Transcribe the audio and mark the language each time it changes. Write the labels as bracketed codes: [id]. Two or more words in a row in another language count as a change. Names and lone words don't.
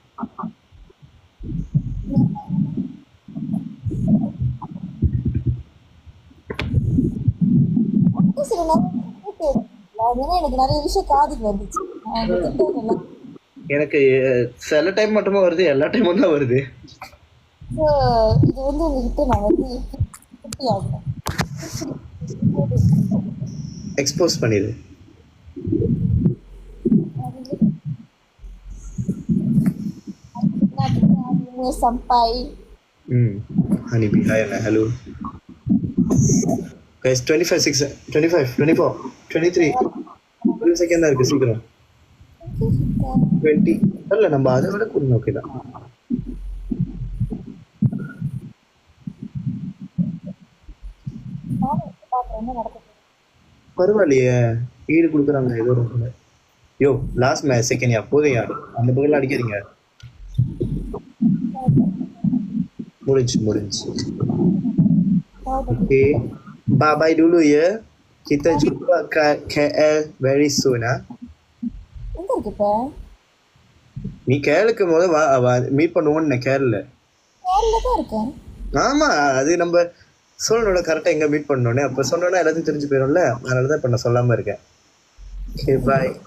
[ta] சில நேரம் எனக்கு நிறைய விஷயம் காதுக்கு வந்துச்சு. எனக்கு சில டைம் மட்டுமா வருது, எல்லா டைமும் தான் வருது. இது வந்து உங்ககிட்ட நான் வந்து குட்டி ஆகுறேன், எக்ஸ்போஸ் பண்ணிடு. [ms] sampai [en] Hanibi, hi Anna, hello guys. [ta] 25 6 25 24 23 ஒரு செகண்ட் தான் இருக்கு, சீக்கிரம் 20 இல்ல நம்ம அதை விட கொஞ்சம் ஓகே தான். பரவாயில்லையே, ஈடு கொடுக்குறாங்க ஏதோ ரொம்ப. யோ [en] last match second [ta] யா போதும் யார் அந்த பக்கம் அடிக்காதீங்க. [ms] முடிஞ்சு oke, [en] bye bye [ms] dulu ya, kita jumpa ke KL [en] very soon [ms] ah. [ta] எங்க இருக்கு இப்ப? நீ கேரளுக்கு முதல்ல மீட் பண்ணுவோன்னு கேரள தான் இருக்கேன். ஆமா, அது நம்ம சொல்லணும்ல கரெக்டா எங்க மீட் பண்ணணும்னு. அப்ப சொன்னோன்னா எல்லாத்தையும் தெரிஞ்சு போயிடும்ல, அதனாலதான் இப்ப நான் சொல்லாம இருக்கேன். ஓகே பாய்.